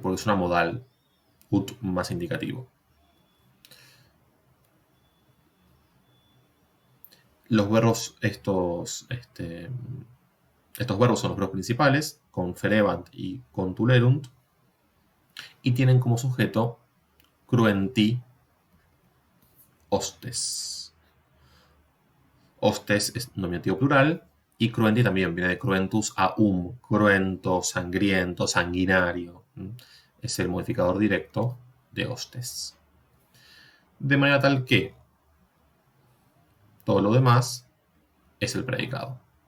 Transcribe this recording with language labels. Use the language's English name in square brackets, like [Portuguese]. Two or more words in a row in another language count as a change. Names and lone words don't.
[Spanish] Porque es una modal, ut más indicativo. Los verbos, estos verbos son los verbos principales, conferebant y contulerunt, y tienen como sujeto [Latin] cruenti hostes. [Spanish] Hostes es nominativo plural, y cruenti también viene de [Latin] cruentus aum, [Spanish] cruento, sangriento, sanguinario. Es el modificador directo de hostes. De manera tal que todo lo demás es el predicado.